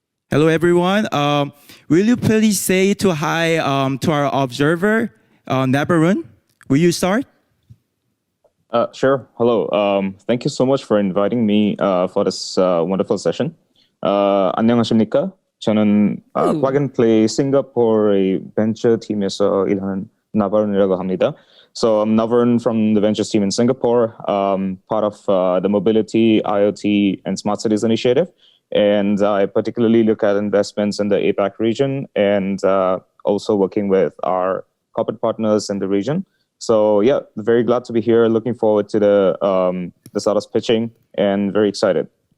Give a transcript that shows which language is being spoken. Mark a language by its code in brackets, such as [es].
[en] Hello, everyone. Will you please say hi to our observer, Nabarun? Will you start? Sure. Hello. Thank you so much for inviting me for this wonderful session. [ko] 안녕하십니까? 저는 플러그앤플레이 싱가포르의 벤처 팀에서 일하는 나바룬이라고 합니다. [en] So I'm Navarun from the ventures team in Singapore, part of the Mobility, IoT, and Smart Cities initiative. And I particularly look at investments in the APAC region and also working with our corporate partners in the region. So yeah, very glad to be here. Looking forward to the startups pitching and very excited.